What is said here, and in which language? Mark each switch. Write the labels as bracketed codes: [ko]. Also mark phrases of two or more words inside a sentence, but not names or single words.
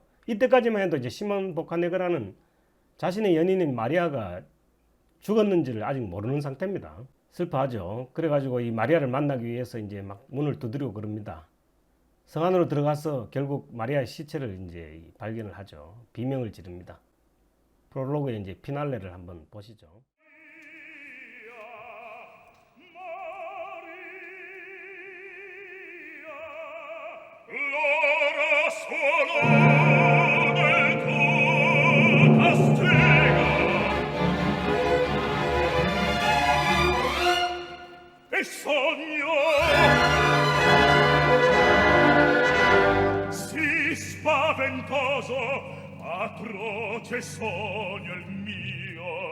[ko] 이때까지만 해도 이제 시몬 보카네그라는 자신의 연인인 마리아가 죽었는지를 아직 모르는 상태입니다. 슬퍼하죠. 그래가지고 이 마리아를 만나기 위해서 이제 막 문을 두드리고 그럽니다. 성 안으로 들어가서 결국 마리아의 시체를 이제 발견을 하죠. 비명을 지릅니다. 프롤로그의 이제 피날레를 한번 보시죠. [it] L'ora suono del tuo castigo e sogno si spaventoso, atroce sogno il mio.